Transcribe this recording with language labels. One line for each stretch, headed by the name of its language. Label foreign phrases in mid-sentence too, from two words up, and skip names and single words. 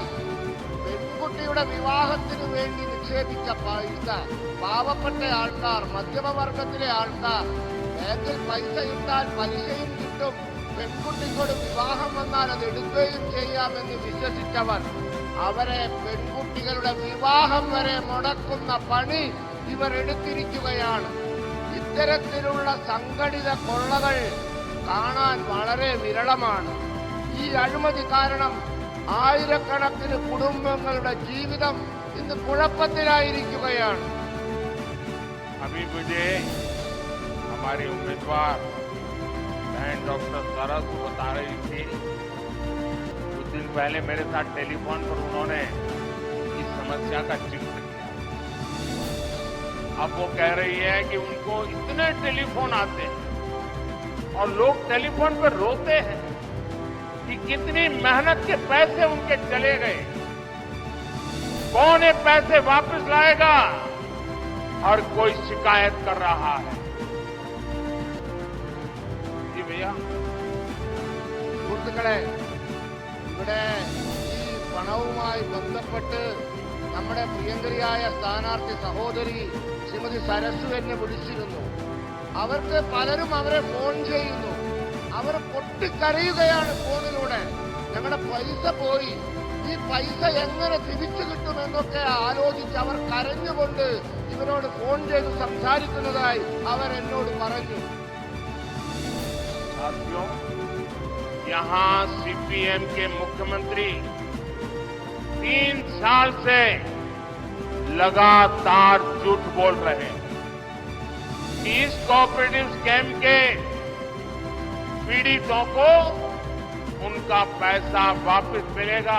Malayalam: പെൺകുട്ടിയുടെ വിവാഹത്തിന് വേണ്ടി നിക്ഷേപിച്ച പൈസ പാവപ്പെട്ട ആൾക്കാർ, മധ്യമവർഗത്തിലെ ആൾക്കാർ ബാങ്കിൽ പൈസ ഇട്ടാൽ പലിശയും കിട്ടും, പെൺകുട്ടിയോട് വിവാഹം വന്നാൽ അത് എടുക്കുകയും ചെയ്യാമെന്ന് വിശ്വസിച്ചവർ അവരെ പെൺകുട്ടികളുടെ വിവാഹം വരെ മുടക്കുന്ന പണി ഇവർ എടുത്തിരിക്കുകയാണ്. ഇത്തരത്തിലുള്ള സംഘടിത കൊള്ളകൾ കാണാൻ വളരെ വിരളമാണ്. ഈ അഴിമതി കാരണം ആയിരക്കണക്കിന് കുടുംബങ്ങളുടെ ജീവിതം ഇന്ന് കുഴപ്പത്തിലായിരിക്കുകയാണ്.
Hindi: अभी मुझे हमारी उम्मीदवार बहन डॉक्टर सरस बता रही थी, कुछ दिन पहले मेरे साथ टेलीफोन पर उन्होंने इस समस्या का जिक्र किया। अब वो कह रही है कि उनको इतने टेलीफोन आते हैं और लोग टेलीफोन पर रोते हैं कि कितनी मेहनत के पैसे उनके चले गए, कौन ये पैसे वापस लाएगा, हर कोई शिकायत कर रहा है। जी भैया,
Malayalam: സുഹൃത്തുക്കളെ, ഇവിടെ ഈ പണവുമായി ബന്ധപ്പെട്ട് നമ്മുടെ പ്രിയങ്കരിയായ സ്ഥാനാർത്ഥി സഹോദരി ശ്രീമതി സരസു എന്നെ വിളിച്ചിരുന്നു. അവർക്ക് പലരും അവരെ ഫോൺ ചെയ്യുന്നു. അവർ പൊട്ടിക്കരയുകയാണ് ഫോണിലൂടെ. ഞങ്ങളുടെ പൈസ പോയി, ഈ പൈസ എങ്ങനെ തിരിച്ചു കിട്ടുമെന്നൊക്കെ ആലോചിച്ച് അവർ കരഞ്ഞുകൊണ്ട് ഇവരോട് ഫോൺ ചെയ്ത് സംസാരിക്കുന്നതായി അവർ എന്നോട് പറഞ്ഞു.
Hindi: साथियों, यहाँ सीपीएम के मुख्यमंत्री 3 साल से लगातार झूठ बोल रहे हैं। इस
English: cooperative scam
Hindi: के पीड़ितों को उनका पैसा वापस मिलेगा।